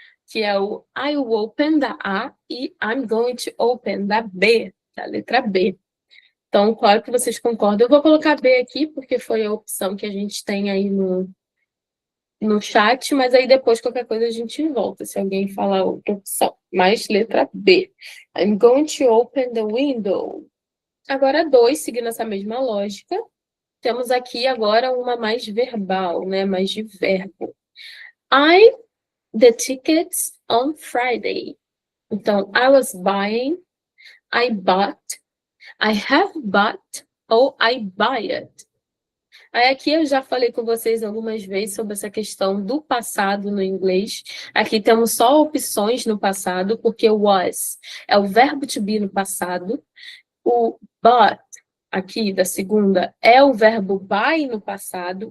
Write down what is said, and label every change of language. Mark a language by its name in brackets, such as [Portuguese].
[Portuguese] Que é o [English] I will open [Portuguese] da A e [English] I'm going to open [Portuguese] da B, da letra B. Então, claro que vocês concordam. Eu vou colocar B aqui, porque foi a opção que a gente tem aí no chat, mas aí depois qualquer coisa a gente volta, se alguém falar outra opção. Mais letra B. [English] I'm going to open the window. [Portuguese] Agora, 2, seguindo essa mesma lógica, temos aqui agora uma mais verbal, né? Mais de verbo. [English] I the tickets on Friday. Então, I was buying, I bought, I have bought, ou I buy it. [Portuguese] Aí aqui eu já falei com vocês algumas vezes sobre essa questão do passado no inglês. Aqui temos só opções no passado, porque o was é o verbo to be no passado. O but, aqui da segunda, é o verbo buy no passado.